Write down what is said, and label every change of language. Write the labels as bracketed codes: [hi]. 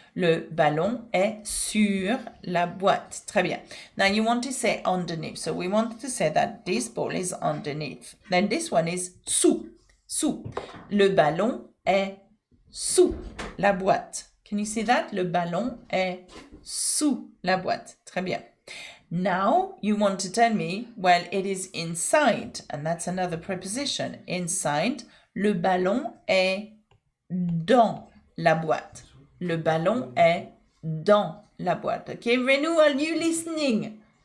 [fr] Le ballon est sur la boîte. Très bien. [en] Now you want to say underneath. So we want to say that this ball is underneath. Then this one is sous, sous. [fr] Le ballon est sous la boîte. [en] Can you see that? [fr] Le ballon est sous la boîte. Très bien. [en] Now you want to tell me, well, it is inside, and that's another preposition. [fr] Inside, le ballon est dans la boîte. Le ballon est dans la boîte. [en] Okay, Renou, are you listening?